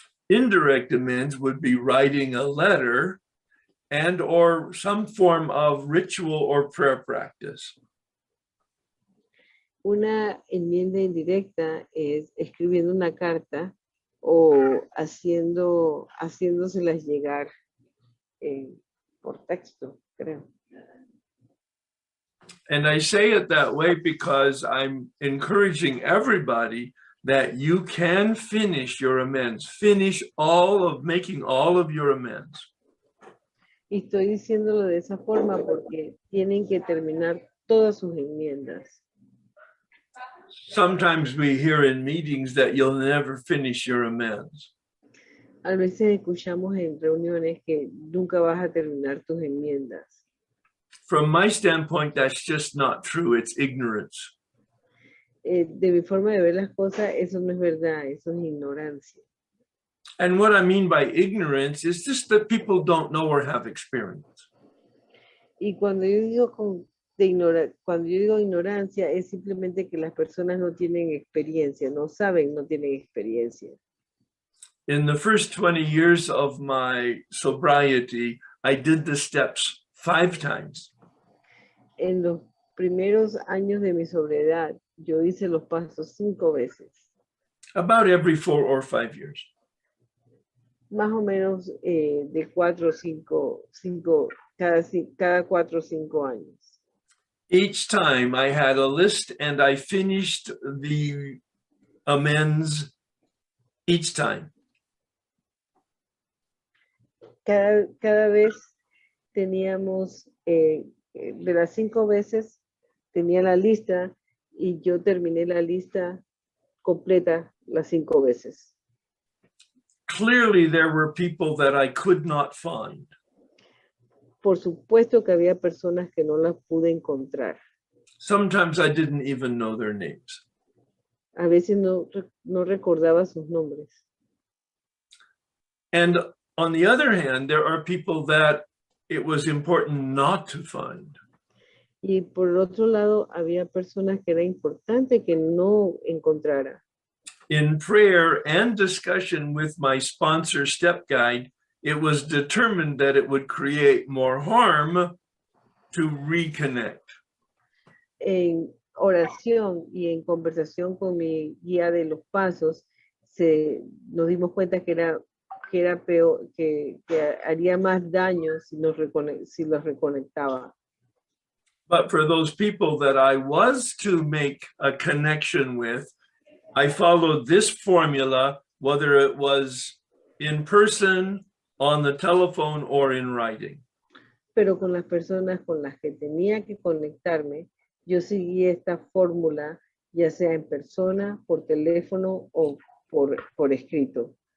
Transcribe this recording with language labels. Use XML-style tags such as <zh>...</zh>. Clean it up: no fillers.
<en>Indirect amends would be writing a letter and or some form of ritual or prayer practice.</en> <es>Una enmienda indirecta es escribiendo una carta o haciéndoselas llegar por texto, creo.</es> <en>And I say it that way because I'm encouraging everybody that you can finish your amends, making all of your amends.</en> <es>Y estoy diciéndolo de esa forma porque tienen que terminar todas sus enmiendas.</es> <en>Sometimes we hear in meetings that you'll never finish your amends.</en> <es>A veces escuchamos en reuniones que nunca vas a terminar tus enmiendas.</es> <en>From my standpoint, that's just not true. It's ignorance.</en> <es>de mi forma de ver las cosas, eso no es verdad, eso es ignorancia.</es> <en>And what I mean by ignorance is just that people don't know or have experience.</en> <es>Y cuando yo digo cuando yo digo ignorancia, es simplemente que las personas no tienen experiencia, no saben, no tienen experiencia.</es> <en>In the first 20 years of my sobriety, I did the steps 5 times.</en> <es>En los primeros años de mi sobriedad, yo hice los pasos 5 veces,</es> <en>About every 4 or 5 years.</en> <es>más o menos de 4 o 5, cada 4 o 5 años.</es> <en>Each time I had a list and I finished the amends each time.</en> <es>Cada vez teníamos, de las 5 veces, tenía la lista y yo terminé la lista completa las 5 veces.</es> <en>Clearly, there were people that I could not find.</en> <es>Por supuesto que había personas que no las pude encontrar.</es> <en>Sometimes I didn't even know their names.</en> <es>A veces no recordaba sus nombres.</es> <en>And on the other hand, there are people that it was important not to find.</en> <es>Y por el otro lado, había personas que era importante que no encontrara.</es> <en>In prayer and discussion with my sponsor step guide, it was determined that it would create more harm to reconnect.</en> <es>En oración y en conversación con mi guía de los pasos, nos dimos cuenta que era peor, que haría más daño si los reconectaba.</es> <en>But for those people that I was to make a connection with, I followed this formula, whether it was in person, on the telephone, or in writing.</en> <es>Pero con las personas con las que tenía que conectarme, yo seguí esta fórmula, ya sea en persona, por teléfono o por escrito.</es>